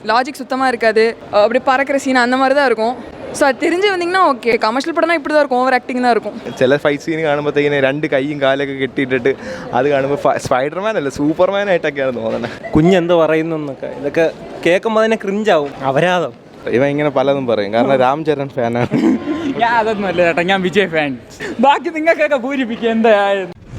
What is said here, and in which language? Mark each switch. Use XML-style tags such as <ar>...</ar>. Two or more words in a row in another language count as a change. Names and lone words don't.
<ta>லாஜிக் சுத்தமாக இருக்காது, அப்படி பறக்கிற சீன் அந்த மாதிரி தான் இருக்கும். ஸோ அது தெரிஞ்சு வந்தீங்கன்னா ஓகே. கமர்ஷியல் படம்னா இப்படி தான் இருக்கும், ஓவர் ஆக்டிங் தான் இருக்கும்.</ta> <ml>ചില ഫൈറ്റ് സീൻ കാണുമ്പോഴത്തേക്കിന് രണ്ട് കൈയും കാലൊക്കെ കെട്ടിയിട്ടിട്ട് അത് കാണുമ്പോൾ സ്പൈഡർമാൻ അല്ല സൂപ്പർമാൻ ആയിട്ടൊക്കെയാണ് തോന്നുന്നത്. കുഞ്ഞെന്ത് പറയുന്നു എന്നൊക്കെ ഇതൊക്കെ കേൾക്കുമ്പോൾ തന്നെ ക്രിഞ്ചാവും. അപരാധം. ഇവൻ ഇങ്ങനെ പലതും പറയും, കാരണം രാം ചരൺ ഫാനാണ്. ഞാൻ അതൊന്നും അല്ല ചേട്ടാ, ഞാൻ വിജയ് ഫാൻ. ബാക്കി നിങ്ങൾക്കൊക്കെ പൂരിപ്പിക്കുക എന്തായാലും.</ml>